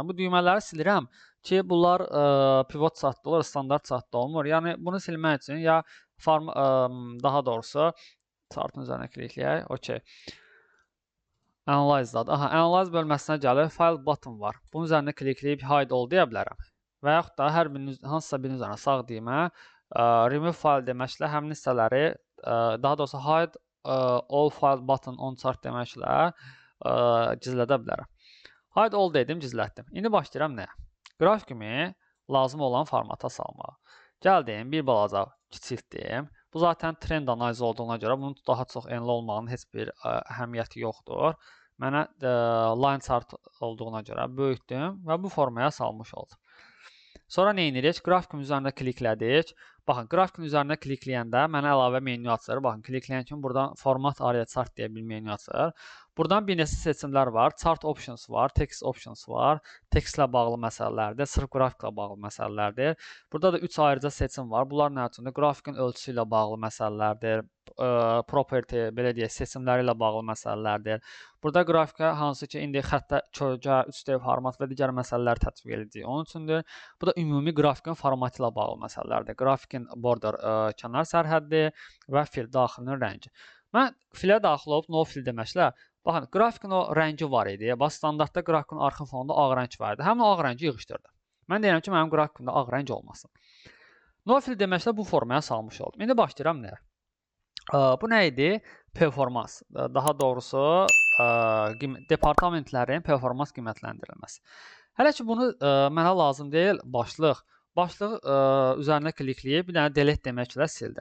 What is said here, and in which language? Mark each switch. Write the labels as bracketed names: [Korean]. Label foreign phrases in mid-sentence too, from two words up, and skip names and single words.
[Azerbaijani] Bu düymələri silirəm ki, bunlar pivot çatda olur, standart çatda olmur. Yəni, bunu silmək üçün ya daha doğrusu chartın üzərinə klikləyək. Okey. Analyze-dadır. Analyze bölməsinə gəlir. [English] File button [Azerbaijani] var. Bunun üzərində klikləyib [English] hide all [Azerbaijani] deyə bilərəm. Və yaxud da hər birinin hansısa birinin üzərinə sağ düymə [English] remove file [Azerbaijani] deməklə həmin hissələri, daha doğrusu [English] hide all file button on chart [Azerbaijani] deməklə gizlədə bilərəm. [English] Hide all [Azerbaijani] dedim, gizlətdim. İndi başlayıram nəyə? Qrafikimi lazım olan formata salmağa. Gəldim, bir balaca kiçiltdim. Bu zaten trend analizi olduğuna görə bunun daha çox enli olmağının heç bir əhəmiyyəti yoxdur. Mənə [English] line chart [Azerbaijani] olduğuna görə böyütdüm və bu formaya salmış oldum. Sonra nə edirik? Qrafikin üzərində kliklədik. Baxın, qrafikin üzərində klikləyəndə mənə əlavə menyu açır. Baxın, klikləyən kimi buradan [English] format area chart [Azerbaijani] deyə bir menyu açır. Buradan bir neçə seçimlər var. [English] Chart options [Azerbaijani] var, [English] text options [Azerbaijani] var. Textlə bağlı məsələlərdir, sırf qrafiklə bağlı məsələlərdir. Burada da 3 ayrıca seçim var. Bunlar nə üçündür? Qrafikin ölçüsü ilə bağlı məsələlərdir. Property, belə deyək, seçimləri ilə bağlı məsələlərdir. Burada qrafikə hansı ki, indi xəttə kölgə, 3D format və digər məsələlər tətbiq edəcəyik. Onun üçündür. Bu da ümumi qrafikin formatı ilə bağlı məsələlərdir. Qrafikin border kənar sərhəddi və fil daxilinin rəngi. Mən filə daxil olub [English] no fill [Azerbaijani] deməklə, baxın, qrafikin o rəngi var idi. Bax, standartda qrafikin arxa fonunda ağ rəng var idi. Həmin o ağ rəngi yığışdırdım. Mən deyirəm ki, mənim qrafikimdə ağ rəng olmasın. [English] No fill [Azerbaijani] deməklə bu formaya salmış oldum. İndi başlayıram nəyə? Bu nə idi? Performans. Daha doğrusu, departamentlərin performans qiymətləndirilməsi. Hələ ki, bunu mənə lazım deyil, başlıq. Başlığı üzərinə klikləyib, bir dənə delete deməklə sildim.